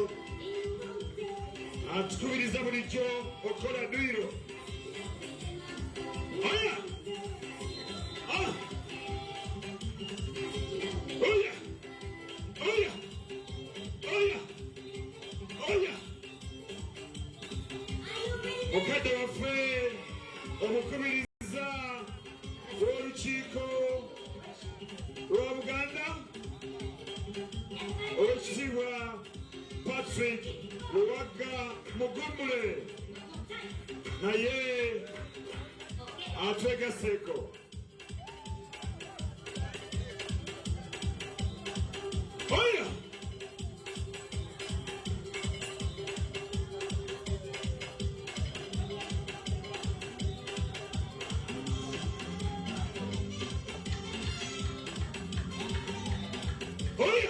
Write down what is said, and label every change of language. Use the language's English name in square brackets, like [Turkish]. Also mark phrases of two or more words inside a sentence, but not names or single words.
[Ganda] atukubiriza bulijjo okukola dduyiro. Oya! Ah! Oya! Oya! Oya! Oya! Mukadde waffe omukubiriza w'olukiiko lwa Buganda Oweekitiibwa Patrick Luwaga Mugumbule naye atwegasseeko. Oya! Oya!